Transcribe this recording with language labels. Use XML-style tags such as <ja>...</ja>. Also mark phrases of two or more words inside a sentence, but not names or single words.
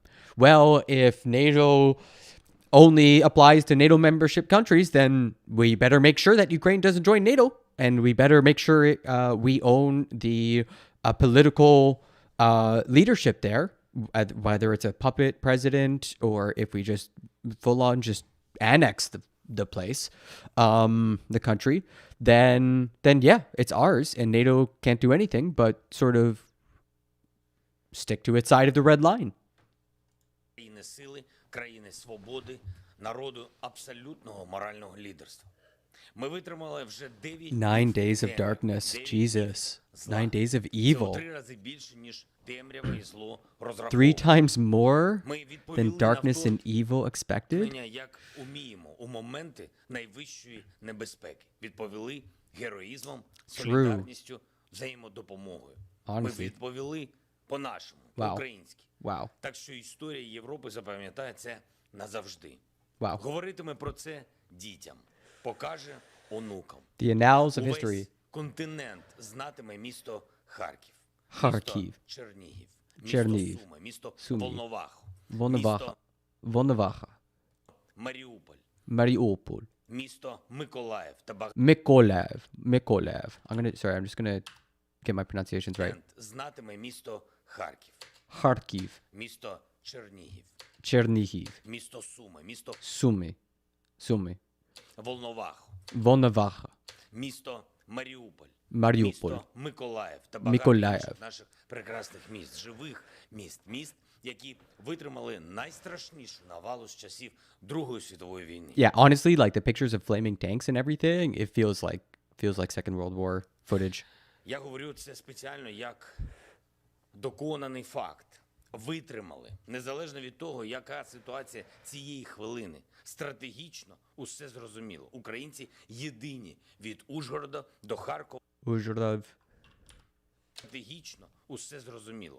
<en>Well, if NATO only applies to NATO membership countries, then we better make sure that Ukraine doesn't join NATO, and we better make sure we own the political leadership there, whether it's a puppet president or if we just full on just annex the place, the country, then yeah, it's ours, and NATO can't do anything but sort of stick to its side of the red line.</en> <uk>Країни сили, країни свободи, народу абсолютного морального лідерства. Ми витримали вже 9</uk> <en>9 days of darkness. Jesus. 9 days of evil.</en> <uk>3 рази більше, ніж темрява і зло розраховували.</uk> <en>3 times more than darkness and evil expected?</en> <uk>Як уміємо у моменти найвищої небезпеки. Відповіли героїзмом, солідарністю, взаємодопомогою. Ми відповіли по-нашому, по-українськи. Так що історія Європи запам'ятає це назавжди. Говоритиме про це дітям, покаже онукам.</uk> <en>The annals of history.</en> <uk>Увесь континент знатиме місто Харків, Харків, Чернігів, місто Суми, місто Волноваха, Маріуполь, місто Миколаїв та</uk> <en>Mykolaev. I'm just gonna get my pronunciations right.</en> <uk>Знатиме місто Харків, Харків, місто Чернігів, місто Суми, місто Суми, Волноваха, місто Маріуполь, місто Миколаїв та багато інших наших прекрасних міст, живих міст, які витримали найстрашнішу навалу з часів Другої світової війни.</uk> <en>Yeah, honestly, like the pictures of flaming tanks and everything, it feels like Second World War footage.</en> <uk>Я говорю це спеціально як доконаний факт. Витримали, незалежно від того, яка ситуація цієї хвилини. Стратегічно усе зрозуміло. Українці єдині від Ужгорода до Харкова. Стратегічно усе зрозуміло.</uk>